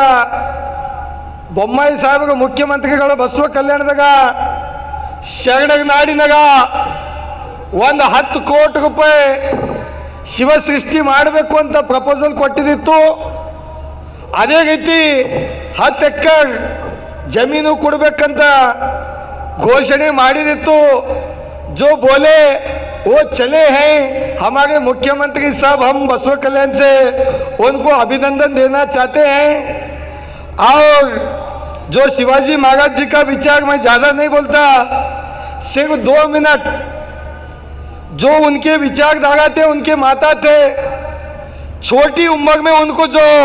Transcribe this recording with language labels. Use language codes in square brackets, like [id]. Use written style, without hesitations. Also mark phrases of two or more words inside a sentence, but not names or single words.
[kn] ಬೊಮ್ಮಾಯಿ ಸಾಹೇಬರು ಮುಖ್ಯಮಂತ್ರಿಗಳು ಬಸವ ಕಲ್ಯಾಣದಾಗ ಶರಣರ ನಾಡಿನಾಗ ಒಂದು 10 ಕೋಟಿ ರೂಪಾಯಿ ಶಿವಸೃಷ್ಟಿ ಮಾಡಬೇಕು ಅಂತ ಪ್ರಪೋಸಲ್ ಕೊಟ್ಟಿದ್ದಿತ್ತು. ಅದೇ ರೀತಿ 10 ಎಕರೆ ಜಮೀನು ಕೊಡಬೇಕಂತ घोषणे ಮಾಡಿದಿತ್ತು. [hi] जो बोले वो चले हैं हमारे मुख्यमंत्री साहब, हम बसव कल्याण से उनको अभिनंदन देना चाहते हैं। और जो शिवाजी महाराज जी का विचार, मैं ज़्यादा नहीं बोलता, सिर्फ 2 मिनट, जो उनके विचारधारा थे, उनके माता थे, छोटी उम्र में उनको जो